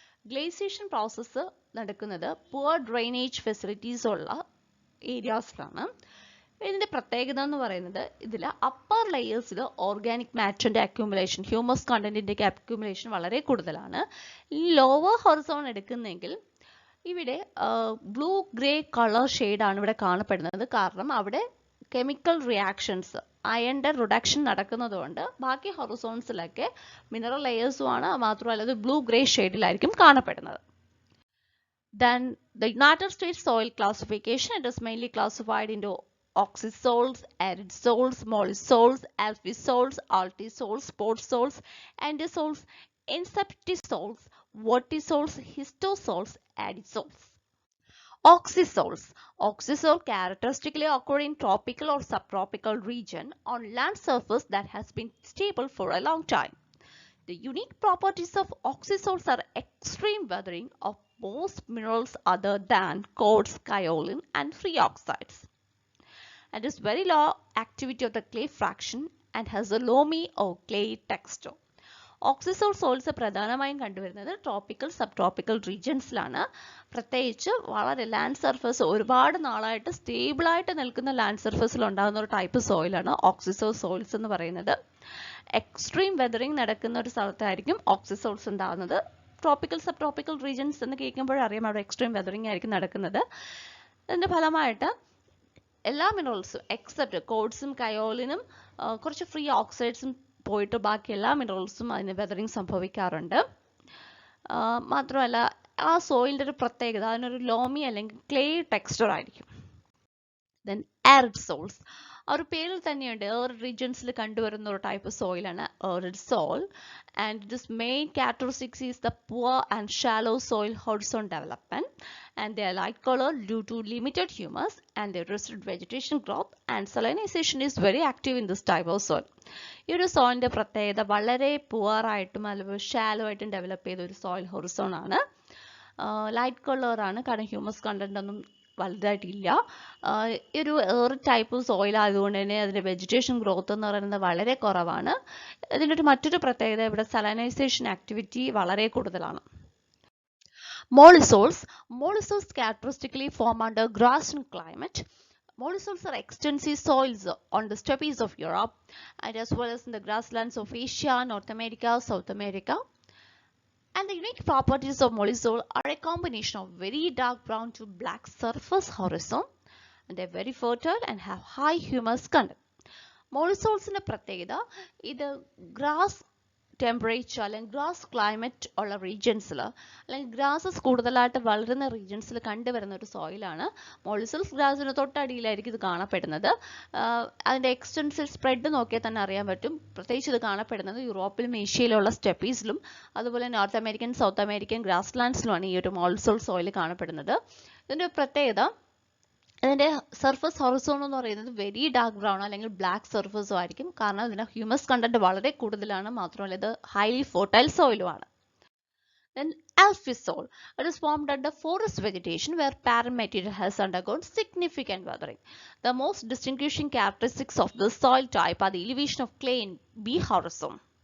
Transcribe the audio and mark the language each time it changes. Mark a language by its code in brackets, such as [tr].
[ml] Glaciation process നടക്കുന്നത് poor drainage facilities ഉള്ള ഏരിയാസിലാണ്. ഇതിന്റെ പ്രത്യേകത എന്ന് പറയുന്നത്, ഇതിൽ upper ലെയേഴ്സിൽ organic മാറ്ററിന്റെ accumulation, humus കണ്ടന്റിന്റെ accumulation വളരെ കൂടുതലാണ്. ഈ ലോവർ ഹൊറിസോൺ എടുക്കുന്നെങ്കിൽ ഇവിടെ ബ്ലൂ ഗ്രേ കളർ ഷെയ്ഡാണ് ഇവിടെ കാണപ്പെടുന്നത്. കാരണം അവിടെ കെമിക്കൽ റിയാക്ഷൻസ്, അയണിന്റെ റിഡക്ഷൻ നടക്കുന്നതുകൊണ്ട് ബാക്കി ഹൊറിസോൺസിലൊക്കെ മിനറൽ ലെയേഴ്സുമാണ്, മാത്രമല്ല അത് ബ്ലൂ ഗ്രേ ഷെയ്ഡിലായിരിക്കും കാണപ്പെടുന്നത്. [en] Then the United States soil classification, it is mainly classified into oxysols, arid sols, mollisols, alphisols, altisols, sportsols, endosols, inseptisols, vertisols, histosols, adisols. Oxysols. Oxysol characteristically occur in tropical or subtropical region on land surface that has been stable for a long time. The unique properties of oxysols are extreme weathering of most minerals other than quartz, kaolin, and free oxides. And is very low activity of the clay fraction and has a loamy or clay texture. [ml] ഓക്സിസോൾ soils പ്രധാനമായും കണ്ടുവരുന്നത് tropical sub tropical റീജിയൻസിലാണ്. പ്രത്യേകിച്ച് വളരെ land surface ഒരുപാട് നാളായിട്ട് സ്റ്റേബിളായിട്ട് നിൽക്കുന്ന land സർഫസിൽ ഉണ്ടാകുന്ന ഒരു ടൈപ്പ് സോയിലാണ് ഓക്സിസോൾ സോയിൽസ് എന്ന് പറയുന്നത്. എക്സ്ട്രീം വെതറിങ് നടക്കുന്ന ഒരു സ്ഥലത്തായിരിക്കും ഓക്സിസോൾസ് ഉണ്ടാകുന്നത്. ട്രോപ്പിക്കൽ സബ് ട്രോപ്പിക്കൽ റീജിയൻസ് എന്ന് കേൾക്കുമ്പോഴറിയാം അവിടെ എക്സ്ട്രീം വെതറിങ് ആയിരിക്കും നടക്കുന്നത്. അതിൻ്റെ ഫലമായിട്ട് എല്ലാ മിനറൽസും എക്സെപ്റ്റ് കോഡ്സും കയോലിനും കുറച്ച് ഫ്രീ ഓക്സൈഡ്സും പോയിട്ട് ബാക്കി എല്ലാ മിനറൽസും അതിന് വെതറിങ് സംഭവിക്കാറുണ്ട്. മാത്രമല്ല ആ സോയിലിൻ്റെ ഒരു പ്രത്യേകത അതിനൊരു ലോമി അല്ലെങ്കിൽ ക്ലേ ടെക്സ്ചർ ആയിരിക്കും. ദെൻ ആരിഡ് സോൾസ്, ആ ഒരു പേരിൽ തന്നെയുണ്ട് ഏറിഡ് റീജിയൻസിൽ കണ്ടുവരുന്ന ഒരു type സോയിലാണ് arid soil. [en] And this main characteristics is the poor and shallow soil horizon development and they are light color due to limited humus and their restricted vegetation growth and salinization is very active in this type of soil. [ml] ഈ ഒരു സോയിലിന്റെ പ്രത്യേകത വളരെ poor ആയിട്ടും അല്ലെങ്കിൽ shallow ആയിട്ടും develop ചെയ്ത ഒരു soil Horizon ആണ്. ലൈറ്റ് കളർ ആണ്, കാരണം ഹ്യൂമസ് കണ്ടന്റ് ഒന്നും വലുതായിട്ടില്ല. ഈ ഒരു ടൈപ്പ് സോയിൽ ആയതുകൊണ്ട് തന്നെ അതിന്റെ വെജിറ്റേഷൻ ഗ്രോത്ത് എന്ന് പറയുന്നത് വളരെ കുറവാണ്. ഇതിൻ്റെ ഒരു മറ്റൊരു പ്രത്യേകത ഇവിടെ സലൈനൈസേഷൻ ആക്ടിവിറ്റി വളരെ കൂടുതലാണ്. [en] Mollisols. Mollisols characteristically form under grassland climate. Mollisols are extensive soils on the steppes of Europe and as well as in the grasslands of Asia, North America, South America. And the unique properties of mollisol are a combination of very dark brown to black surface horizon, and they are very fertile and have high humus content. [ml] Mollisolsന്റെ പ്രത്യേകത ഇത് grass temperature അല്ലെങ്കിൽ grass climate ഉള്ള റീജിയൻസിൽ അല്ലെങ്കിൽ grasses കൂടുതലായിട്ട് വളരുന്ന റീജിയൻസിൽ കണ്ടുവരുന്ന ഒരു സോയിലാണ്. മോളിസോൾസ് ഗ്രാസിന് തൊട്ടടിയിലായിരിക്കും ഇത് കാണപ്പെടുന്നത്. അതിൻ്റെ എക്സ്റ്റൻസിൽ സ്പ്രെഡ് നോക്കിയാൽ തന്നെ അറിയാൻ പറ്റും. പ്രത്യേകിച്ച് ഇത് കാണപ്പെടുന്നത് യൂറോപ്പിലും ഏഷ്യയിലുള്ള സ്റ്റെപ്പീസിലും അതുപോലെ north American, south American grass ലാൻഡ്സിലുമാണ് ഈ ഒരു മോളിസോൾ സോയിൽ കാണപ്പെടുന്നത്. ഇതിൻ്റെ പ്രത്യേകത അതിൻ്റെ സർഫസ് ഹൊറിസോൺ എന്ന് പറയുന്നത് വെരി ഡാർക്ക് ബ്രൗൺ അല്ലെങ്കിൽ ബ്ലാക്ക് സർഫസും ആയിരിക്കും, കാരണം ഇതിന് ഹ്യൂമസ് കണ്ടന്റ് വളരെ കൂടുതലാണ്. മാത്രമല്ല ഇത് highly fertile സോയിലുമാണ്. [en] Then alphisol, it is formed under forest vegetation where parent material has undergone significant weathering. The most distinguishing characteristics of this soil type are the elevation of clay in B horizon.